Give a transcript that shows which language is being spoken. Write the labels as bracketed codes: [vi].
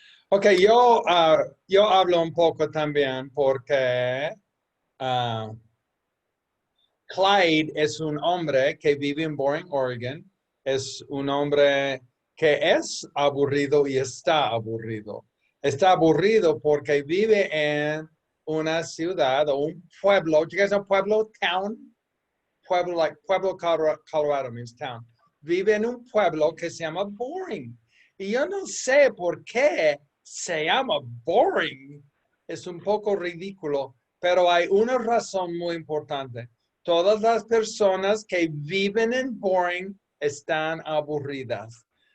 [es] Ok, yo hablo un poco también porque Clyde es un hombre que vive en Boring, Oregon. Es un hombre que es aburrido y está aburrido. Está aburrido porque vive en una ciudad o un pueblo. [en] Do you guys know pueblo, town? Pueblo, like Pueblo, Colorado means town. [es] Vive en un pueblo que se llama Boring. Y yo no sé por qué se llama Boring. Es un poco ridículo, pero hay una razón muy importante. Todas las personas que viven en Boring están aburridas.